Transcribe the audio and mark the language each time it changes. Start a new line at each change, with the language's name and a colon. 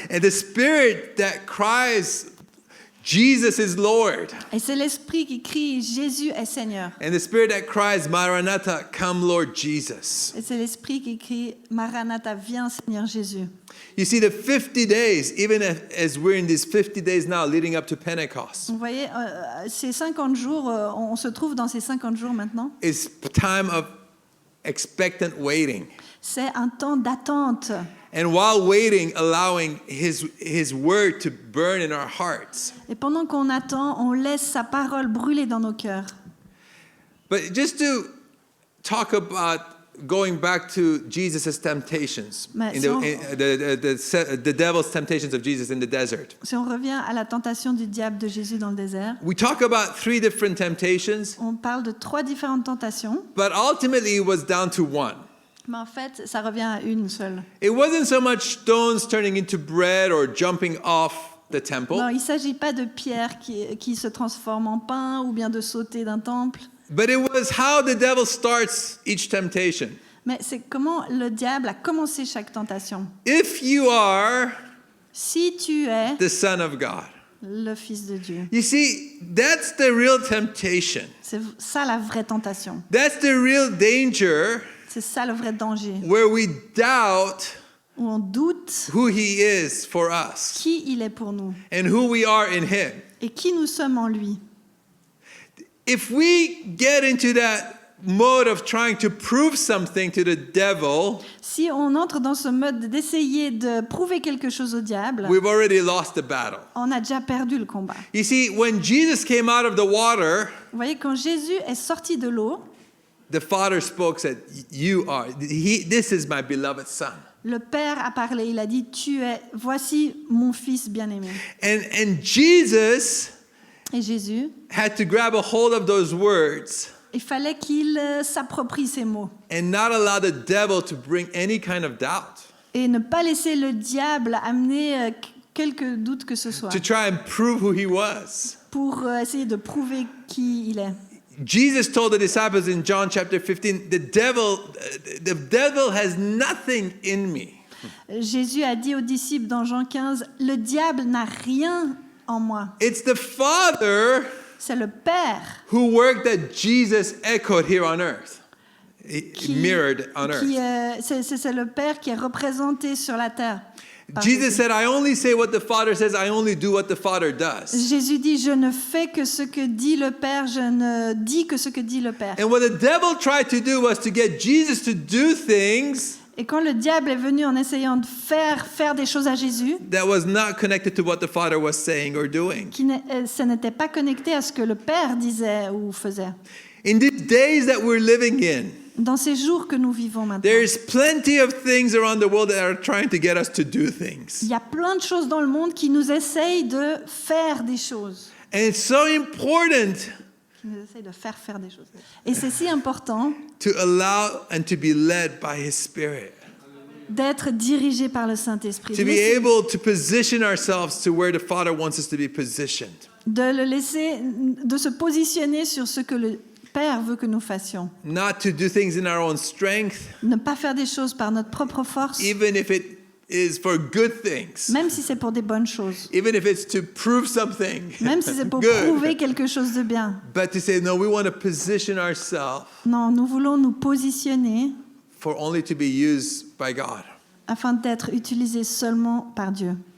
English: And the spirit that cries, Jesus is Lord.
French: Et c'est l'esprit qui crie Jésus est Seigneur.
English: And the spirit that cries, Maranatha, come Lord Jesus.
French: Et c'est l'esprit qui crie Maranatha, viens Seigneur Jésus.
English: You see, the 50 days, even as we're in these 50 days now leading up to Pentecost,
French: Vous voyez, ces 50 jours, on se trouve dans ces 50 jours maintenant.
English: is time of expectant waiting.
French: C'est un temps d'attente.
English: And while waiting, allowing his word to burn in our hearts.
French: Et pendant qu'on attend, on laisse sa parole brûler dans nos cœurs.
English: But just to talk about going back to Jesus' temptations,
French: Mais
English: in
French: si on-
English: the devil's temptations of Jesus in the desert.
French: Si on revient à la tentation du diable de Jésus dans le désert,
English: We talk about 3 different temptations,
French: on parle de 3 différentes tentations,
English: but ultimately it was down to one.
French: Mais en fait, ça revient à une seule.
English: It wasn't so much stones turning into bread or jumping off the temple,
French: Non, il ne s'agit pas de pierres qui se transforment en pain ou bien de sauter d'un temple.
English: but it was how the devil starts each temptation.
French: Mais c'est comment le diable a commencé chaque tentation.
English: If you are
French: Si tu es
English: the Son of God,
French: le Fils de Dieu,
English: you see, that's the real temptation.
French: c'est ça la vraie tentation.
English: That's the real danger
French: C'est ça le vrai danger.
English: where we doubt
French: Où on doute
English: who He is for us
French: qui il est pour nous
English: and who we are in Him.
French: et qui nous sommes en lui.
English: If we get into that mode of trying to prove something to the devil,
French: Si on entre dans ce mode d'essayer de prouver quelque chose au diable,
English: we've already lost the battle.
French: on a déjà perdu le combat.
English: You see, when Jesus came out of the water,
French: Vous voyez, quand Jésus est sorti de l'eau,
English: the Father spoke, said, this is my beloved Son.
French: le Père a parlé. Il a dit, voici mon Fils bien-aimé.
English: And Jesus
French: Et Jésus,
English: had to grab a hold of those words
French: il fallait qu'il s'approprie ces mots
English: and not allow the devil to bring any kind of doubt,
French: et ne pas laisser le diable amener quelque doute que ce soit
English: to try and prove who He was.
French: pour essayer de prouver qui il est.
English: Jesus told the disciples in John chapter 15, the devil has nothing in me.
French: Jésus a dit aux disciples dans Jean 15, le diable n'a rien en moi.
English: It's the Father
French: C'est le Père
English: who worked that Jesus echoed here on earth, mirrored on earth.
French: c'est le Père qui est représenté sur la terre. par
English: Jesus
French: Jésus.
English: said, I only say what the Father says, I only do what the Father does.
French: Jésus dit, je ne fais que ce que dit le Père, je ne dis que ce que dit le Père.
English: And what the devil tried to do was to get Jesus to do things
French: Et quand le diable est venu en essayant de faire des choses à Jésus,
English: that was not connected to what the Father was saying or doing.
French: ça n'était pas connecté à ce que le Père disait ou faisait.
English: In these days that we're living in,
French: Dans ces jours que nous vivons maintenant,
English: there's plenty of things around the world that are trying to get us to do things.
French: il y a plein de choses dans le monde qui nous essayent de faire des choses.
English: And it's so important
French: Qui nous essayent de faire des choses. Et c'est si important
English: to allow and to be led by His Spirit.
French: d'être dirigé par le Saint-Esprit.
English: To be able to position ourselves to where the Father wants us to be positioned.
French: De se positionner sur ce que le Père veut que nous fassions.
English: Not to do things in our own strength,
French: Ne pas faire des choses par notre propre force,
English: even if it is for good things.
French: même si c'est pour des bonnes choses.
English: Even if it's to prove something
French: Même si c'est pour
English: good.
French: prouver quelque chose de bien.
English: But to say, no, we want to position ourselves
French: Non, nous voulons nous positionner
English: for only to be used by God.
French: afin d'être utilisés seulement par Dieu.